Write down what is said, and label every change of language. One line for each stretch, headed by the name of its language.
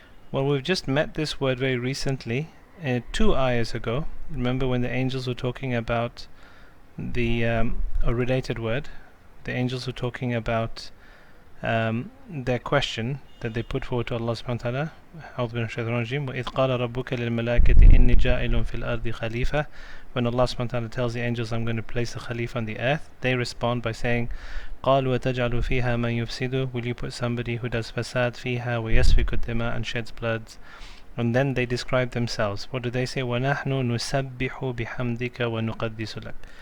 English: Well, we've just met this word very recently, 2 ayahs ago. Remember when the angels were talking about a related word? The angels were talking about their question that they put forward to Allah subhanahu wa ta'ala.
Arabic: أعوذ بالله من الشيطان الرجيم. وإذ قال ربك للملائكة إني جاعل في الأرض خليفة.
English: When Allah subhanahu wa ta'ala tells the angels, I'm going to place a Khalifa on the earth, they respond by saying,
Arabic: قالوا وتجعل فيها من يفسد,
English: will you put somebody who does fasad
Arabic: فيها ويسفك الدماء,
English: and sheds blood? And then they describe themselves. What do they say?
Arabic: وَنَحْنُ نُسَبِّحُ بِحَمْدِكَ وَنُقَدِّسُ لَكَ.